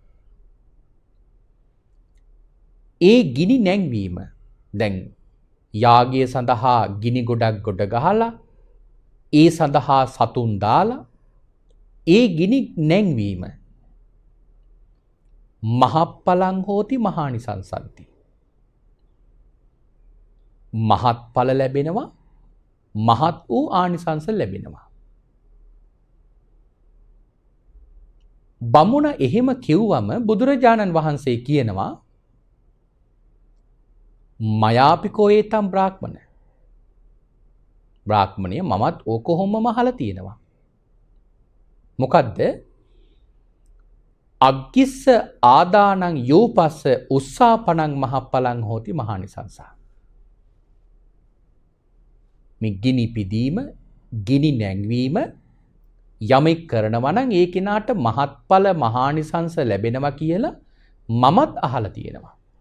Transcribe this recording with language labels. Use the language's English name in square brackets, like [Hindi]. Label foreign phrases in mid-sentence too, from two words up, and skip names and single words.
[Sinhala] ඒ ගිනි නැංවීම දැන් යාගය සඳහා ගිනි ගොඩක් ගොඩ ගහලා ඒ සඳහා සතුන් දාලා ඒ ගිනි නැංවීම [Pali] මහප්පලං හෝති මහානිසංසන්ති [Sinhala] මහත්ඵල ලැබෙනවා මහත් වූ ආනිසංස ලැබෙනවා. බමුණ එහෙම කිව්වම බුදුරජාණන් වහන්සේ කියනවා [Pali] මයාපිකෝ ඒතම් බ්‍රාහ්මණ. [Sinhala] බ්‍රාහ්මණය මමත් ඕක කොහොමම අහලා තියෙනවා. මොකද්ද? [Pali] අග්ගිස්ස ආදානං යෝපස්ස උස්සාපනං මහප්පලං හෝති මහානිසංසා. [Sinhala] මේ ගිනි පිදීම, ගිනි නැංවීම යමෙක් කරනවා නම් ඒ කෙනාට මහත්ඵල මහානිසංස ලැබෙනවා කියලා මමත් අහලා තියෙනවා.